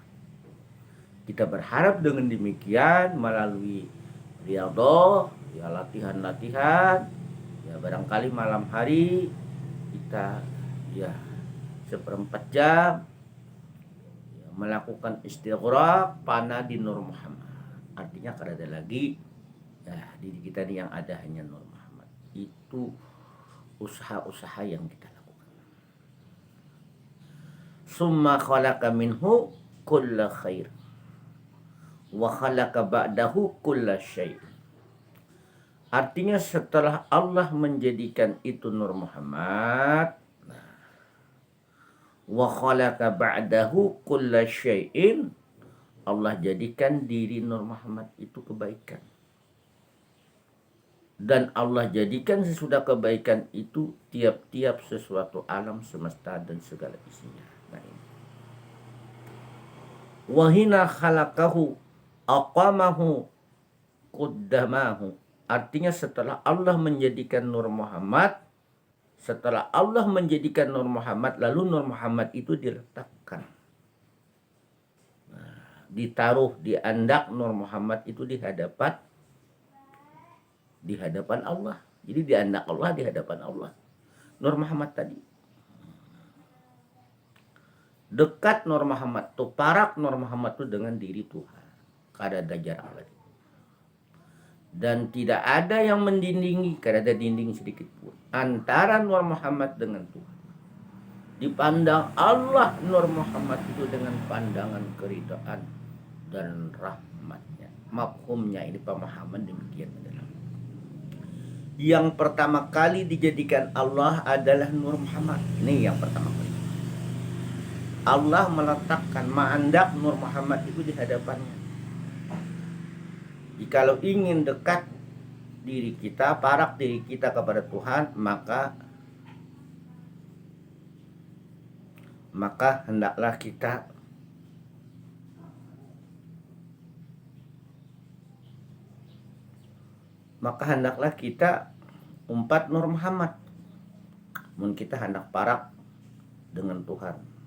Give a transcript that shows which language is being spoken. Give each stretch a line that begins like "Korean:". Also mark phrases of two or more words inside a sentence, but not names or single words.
Indonesian: Kita berharap dengan demikian melalui riyadhah, ya latihan-latihan, ya barangkali malam hari kita ya 1/4 jam ya, melakukan istighraq panah di Nur Muhammad. Artinya kalau ada lagi ya diri kita ini yang ada hanya Nur Muhammad. Itu usaha-usaha yang kita lakukan.
Arabic: ثم خلق منه كل خير وخلق بعده كل شيء'.
Indonesian: Artinya setelah Allah menjadikan itu Nur Muhammad,
Arabic: وخلق بعده كل شيء,
Indonesian: Allah jadikan diri Nur Muhammad itu kebaikan. Dan Allah jadikan sesudah kebaikan itu tiap-tiap sesuatu alam semesta dan segala isinya. Nah ini.
Arabic: وحين خلقه أقامه قدامه.
Indonesian: Artinya setelah Allah menjadikan Nur Muhammad, setelah Allah menjadikan Nur Muhammad, lalu Nur Muhammad itu diletakkan. Nah, ditaruh, diandak Nur Muhammad itu di hadapan Allah. Jadi diandak Allah, di hadapan Allah. Nur Muhammad tadi. Dekat Nur Muhammad tuh, parak Nur Muhammad tuh dengan diri Tuhan. Kada ada jarak lagi. Dan tidak ada yang mendindingi, kada ada dinding sedikit pun antara Nur Muhammad dengan Tuhan. Dipandang Allah Nur Muhammad itu dengan pandangan keridhaan dan rahmatnya. Mafhumnya ini pemahaman demikian adalah. Yang pertama kali dijadikan Allah adalah Nur Muhammad. Ini yang pertama kali. Allah meletakkan mandak Nur Muhammad itu di hadapannya. Jikalau ingin dekat diri kita, parak diri kita kepada Tuhan, maka hendaklah kita umpat Nur Muhammad. Mun kita hendak parak dengan Tuhan.